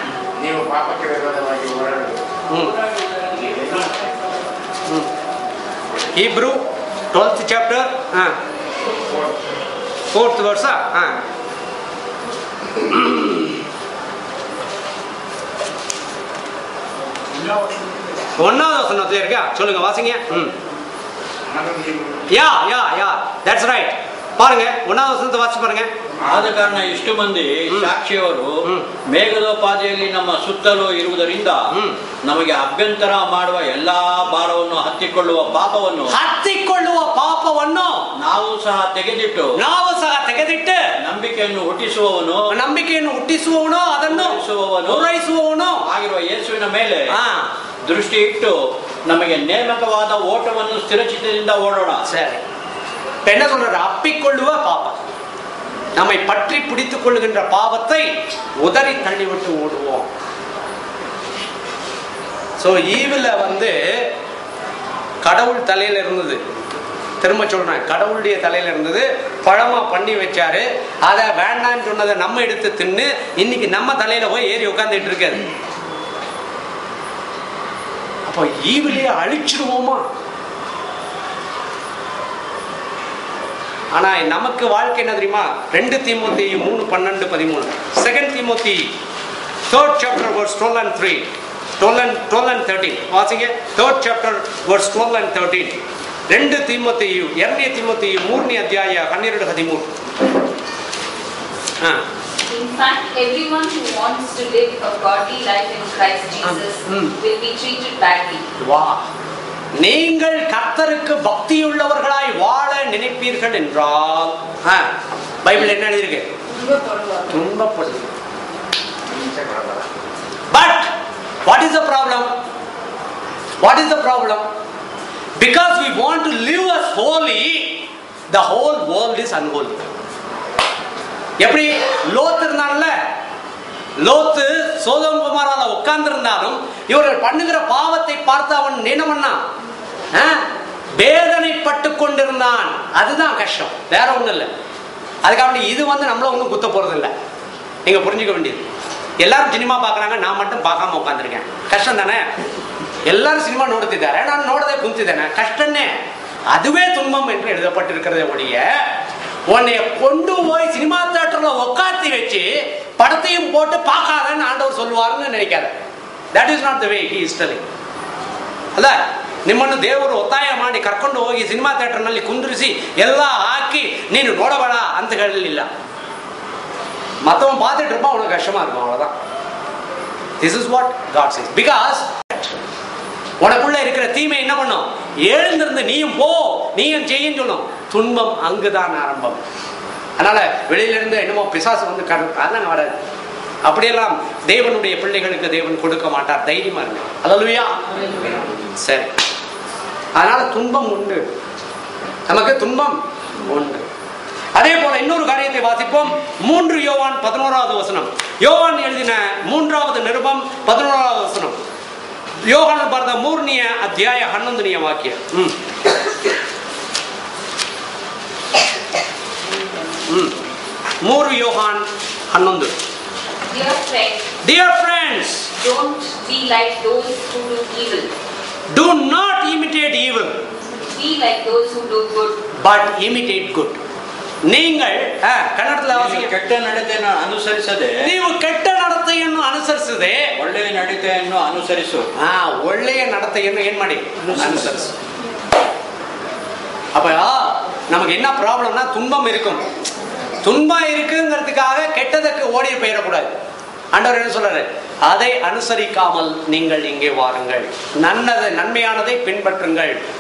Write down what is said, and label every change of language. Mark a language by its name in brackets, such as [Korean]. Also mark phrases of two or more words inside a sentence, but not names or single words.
[English] Hebrew 12th chapter 4th verse. [Tamil] 1வது வசனத்துல இருக்கா? சொல்லுங்க, வாசிங்க. [English] That's right. [Tamil] பாருங்க 1வது வசனத்தை வாசி பாருங்க. [Kannada] ಆದ ಕಾರಣ ಇಷ್ಟು ಮಂದಿ ಸಾಕ್ಷಿಯವರು ಮೇಘದೋಪಾದಿಯಲ್ಲಿ ನಮ್ಮ ಸುತ್ತಲೂ ಇರುವುದರಿಂದ ನಮಗೆ ಅಭ್ಯಂತರ ಮಾಡುವ ಎಲ್ಲಾ ಭಾರವನ್ನು ಹತ್ತಿಕೊಳ್ಳುವ ಪಾಪವನ್ನು ನಾವು ಸಹ ತೆಗೆದಿಟ್ಟು ನಂಬಿಕೆಯನ್ನು ಹುಟ್ಟಿಸುವವನು ಅದನ್ನು ಪೂರೈಸುವವನು ಆಗಿರುವ ಯೇಸುವಿನ ಮೇಲೆ ದೃಷ್ಟಿ ಇಟ್ಟು ನಮಗೆ ನೇಮಕವಾದ ಓಟವನ್ನು ಸ್ಥಿರಚಿತ್ತದಿಂದ ಓಡೋಣ. ಸರಿ, [Tamil] என்ன சொல்ற? அப்பிக்கொள்ளுவ பாபம், நம்மை பற்றி பிடித்துக் கொள்ளுகின்ற பாவத்தை உதறி தள்ளிவிட்டு ஓடுவோம். [English] so evil [Tamil] கடவுள் தலையில இருந்தது. திரும்ப சொல்றேன், கடவுளுடைய தலையில இருந்தது. பழமா பண்ணி வச்சாரு. அதை வேண்டான்னு சொன்னதை நம்ம எடுத்து தின்னு இன்னைக்கு நம்ம தலையில போய் ஏறி உட்கார்ந்துட்டு இருக்காது. அப்போ ஈவிலே அழிச்சிருவோமா? ஆனா நமக்கு வாழ்க்கை என்ன தெரியுமா? [English] 2 தீமோத்தேயு 3:12-13. 2 தீமோத்தி 3rd chapter verse 12 and 3. 12 and 13. [Tamil] வாசிங்க. [English] 3rd chapter verse 12 and 13. [Kannada] 2 தீமோத்தேயு 2 தீமோத்தேயு 3ನೇ ಅಧ್ಯಾಯ 12-13. [English] In fact, everyone who wants to live a godly life in Christ Jesus will be treated badly. Wow. [Tamil] நீங்கள் கர்த்தருக்கு பக்தியுள்ளவர்களாய் வாழ நினைப்பீர்கள் என்றால், பைபிள் என்ன எழுதியிருக்கு? துன்பப்படுவது. [English] But what is the problem? Because we want to live as holy, the whole world is unholy. [Tamil] எப்படி லோத் இருந்தான்ல, லோத்து சோதோம் குமாரால உட்கார்ந்து இருந்தாலும் இவர்கள் பண்ணுகிற பாவத்தை பார்த்து அவன் என்ன பண்ணான்? வேதனைப்பட்டு கொண்டிருந்தான். அதுதான் கஷ்டம், வேற ஒண்ணும் இல்லை. அதுக்காக இது நம்மள ஒன்றும் குத்த போறது இல்லை. நீங்க புரிஞ்சுக்க வேண்டியது, எல்லாரும் சினிமா பாக்குறாங்க, நான் மட்டும் பார்க்காம உட்காந்துருக்கேன். கஷ்டம் தானே? எல்லாரும் சினிமா [Kannada] ನೋಡುತ್ತಿದ್ದಾರೆ, ನಾನು ನೋಡದೆ ಕುಂತಿದ್ದೇನೆ. ಕಷ್ಟನೇ, [Tamil] அதுவே துன்பம் என்று எழுதப்பட்டிருக்கிறதே ஒழிய உன்னைய கொண்டு போய் சினிமா தியேட்டர்ல உட்காத்தி வச்சு படத்தையும் போட்டு பார்க்காதன்னு ஆண்டவர் சொல்லுவாருன்னு நினைக்காத. [English] That is not the way he is telling. [Kannada] ಅಲ್ಲ, ನಿಮ್ಮನ್ನು ದೇವರು ಒತ್ತಾಯ ಮಾಡಿ ಕರ್ಕೊಂಡು ಹೋಗಿ ಸಿನಿಮಾ ಥಿಯೇಟರ್ ನಲ್ಲಿ ಕುಂದ್ರಿಸಿ ಎಲ್ಲ ಹಾಕಿ ನೀನು ನೋಡಬೇಡ ಅಂತ ಹೇಳಲಿಲ್ಲ. [Tamil] மற்றவன் பார்த்துட்டு இருப்பான், உனக்கு கஷ்டமா இருக்கும், அவ்வளவுதான். [English] This is what God says. Because [Tamil] உனக்குள்ள இருக்கிற தீமை என்ன பண்ணும்? எழுந்திருந்து நீயும் போ, நீயும் செய்யும் சொல்லும். துன்பம் அங்குதான் ஆரம்பம். அதனால வெளியில இருந்து என்னமோ பிசாசு அதெல்லாம் வராது. அப்படியெல்லாம் தேவனுடைய பிள்ளைகளுக்கு தேவன் கொடுக்க மாட்டார். தைரியமா இருக்கு. அல்லேலூயா. சரி, அதனால துன்பம் உண்டு, நமக்கு துன்பம் உண்டு. வாசிப்போம். 3 யோவான் 11வது வசனம். யோவான் எழுதின 3வது நிருபம் 11வது வசனம். [Kannada] யோவான் ಬರೆದ 3ನೇ ಅಧ್ಯಾಯ 11ನೇ ವಾಕ್ಯ. [Tamil] 3 யோவான் 11. [English] Dear friends, don't be like those who do evil. Do not imitate evil. Be like those who do good. But imitate good. [Tamil] நீங்கள் [Kannada] ಕನ್ನಡದಲ್ಲಿ ವಾಸಿಗೆ ಕೆಟ್ಟ ನಡತೆಯನ್ನು ಅನುಸರಿಸದೆ ನೀವು ಕೆಟ್ಟ ನಡತೆಯನ್ನು ಅನುಸರಿಸದೆ ಒಳ್ಳೆಯ ನಡತೆಯನ್ನು ಅನುಸರಿಸು. ಒಳ್ಳೆಯ ನಡತೆಯನ್ನು ಏನ್ ಮಾಡಿ ಅನುಸರಿಸು. [Tamil] அப்ப நமக்கு என்ன ப்ராப்ளம்னா துன்பம் இருக்கும். துன்பம் இருக்குங்கிறதுக்காக கெட்டதுக்கு ஓடி போயிடக்கூடாது. ஆண்டவர் என்ன சொல்றாரு? அதை அனுசரிக்காமல் நீங்கள் இங்கே வாருங்கள், நன்மையானதை பின்பற்றுங்கள்.